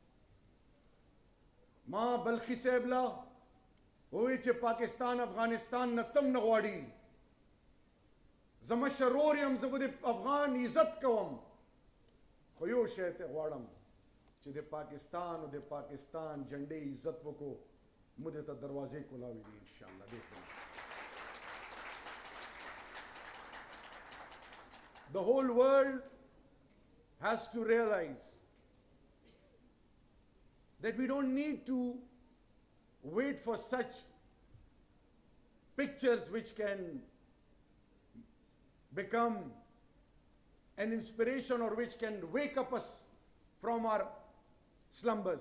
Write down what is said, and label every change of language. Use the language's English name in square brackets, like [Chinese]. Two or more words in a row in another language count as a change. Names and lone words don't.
[Pashto] ما بلخي صاحب له ووی چې پاکستان افغانستان نه څه نه غواړي زه مشرور یم زه به د افغان عزت کوم خو یو شی ته غواړم چې د پاکستان او د پاکستان جنډې عزت وکړو موږ ته دروازې کولاوي دي [Arabic] انشاءالله باذن الله [English] The whole world has to realize that we don't need to wait for such pictures which can become an inspiration or which can wake up us from our slumbers.